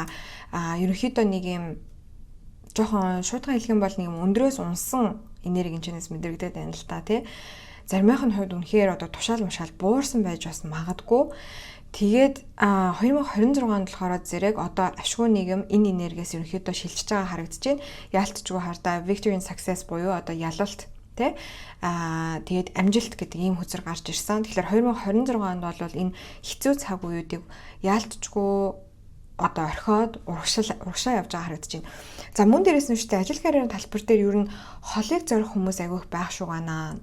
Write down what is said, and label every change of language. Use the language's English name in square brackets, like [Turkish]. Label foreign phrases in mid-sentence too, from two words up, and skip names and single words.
[Mongolian] Ерөнхийдөө нэг юм жоохон шуудхан хэлэх юм бол нэг юм өндрөөс унсан энерги хэмжээс мэдрэгдээд байна л та тий. Заримын хувьд үнэхээр одоо тушаал мушаал буурсан байж бас магадгүй. Тэгээд 2026 онд болохоор зэрэг одоо ашгүй нийгэм энэ энергиэс ерөнхийдөө шилжиж байгаа харагдаж байна. Яалтчгүй хардаа [English] victory in success [Mongolian] буюу одоо ялалт тэ тэгээд амжилт гэдэг ийм хөзөр гарч ирсэн. Тэгэхээр 2026 онд бол энэ хэцүү цаг үеүүдийг яалтчгүй одоо орхиод урагшаа явж байгаа харагдаж байна. За мөн дээрээс нь штэ ажил карьерийн талбар дээр ер нь холыг зорих хүмүүс айгүйх байх шүү гана.